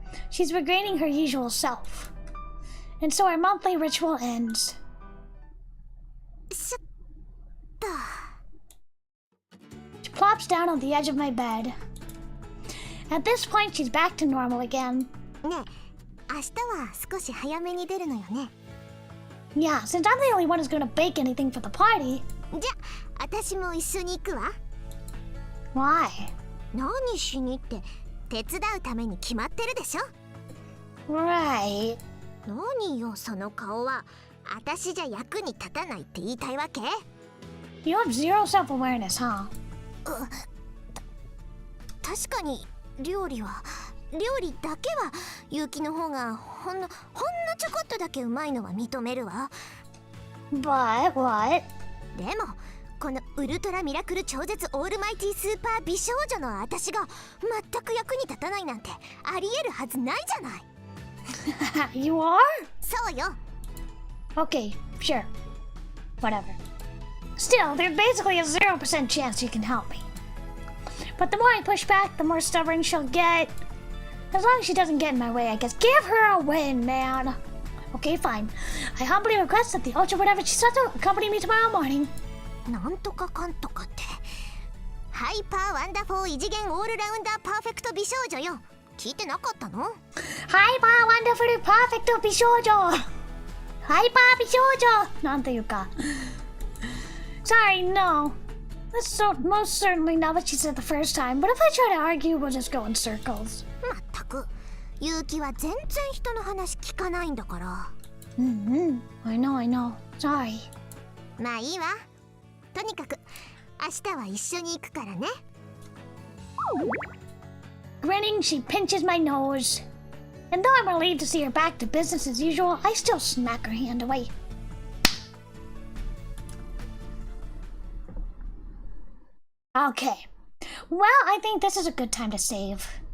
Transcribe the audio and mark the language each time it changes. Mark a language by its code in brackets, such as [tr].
[en] She's regaining her usual self. And so our monthly ritual ends. [ja] しょっと。 [en] She plops down on the edge of my bed. At this point, she's back to normal again. [ja] ねえ、明日は少し早めに出るのよね。 [en] Yeah, since I'm the only one who's gonna bake anything for the party. [ja] じゃあ、私も一緒に行くわ。 [en] Why? [ja] 何しにって手伝うために決まってるでしょ。 [en] Right. [ja] 何よその顔は。私じゃ役に立たないって言いたいわけ？ [en] You have zero self-awareness, huh? [ja] 確かに料理だけは結城の方がほんのちょこっとだけうまいのは認めるわ。 [en] But what? [ja] でもこのウルトラミラクル超絶オールマイティスーパー美少女の私が全く役に立たないなんてありえるはずないじゃない。 [en] You are? [ja] そうよ。 [en] Okay, sure. Whatever. Still, there's basically a 0% chance you can help me. But the more I push back, the more stubborn she'll get. As long as she doesn't get in my way, I guess. Give her a win, man. Okay, fine. I humbly request that the ultra whatever she says will accompany me tomorrow morning. [ja] なんとかかんとかって。ハイパーワンダフォー異次元オールラウンダーパーフェクト美少女よ。聞いてなかったの？ [en] Hyper wonderful perfect 美少女 Hyper [ja] 美少女なんていうか [en] Sorry, no. That's most certainly not what she said the first time, but if I try to argue, we'll just go in circles. [ja] まったく結城は全然人の話聞かないんだから。 [en] I know. Sorry. [ja] まあいいわ。とにかく明日は一緒に行くからね。 [en] Grinning, she pinches my nose. And though I'm relieved to see her back to business as usual, I still smack her hand away. Okay. Well, I think this is a good time to save.